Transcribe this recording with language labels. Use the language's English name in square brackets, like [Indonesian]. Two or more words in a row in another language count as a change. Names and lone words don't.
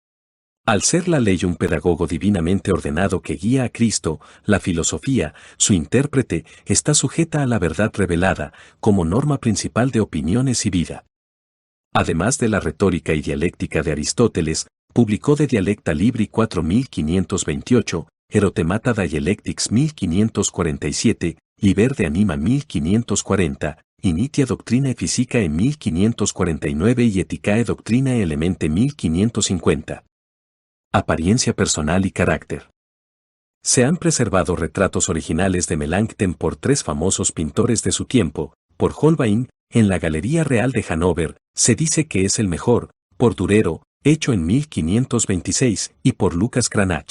[Spanish] Al ser la ley un pedagogo divinamente ordenado que guía a Cristo, la filosofía, su intérprete, está sujeta a la verdad revelada, como norma principal de opiniones y vida. Además de la retórica y dialéctica de Aristóteles, publicó De Dialecta Libri 4528, Erotemata Dialectics 1547, Liber de Anima 1540, Initia Doctrinae Physicae 1549 y Ethicae Doctrinae Elemente 1550. Apariencia personal y carácter. Se han preservado retratos originales de Melanchthon por tres famosos pintores de su tiempo, por Holbein, en la Galería Real de Hannover, se dice que es el mejor, por Durero, hecho en 1526, y por Lucas Cranach.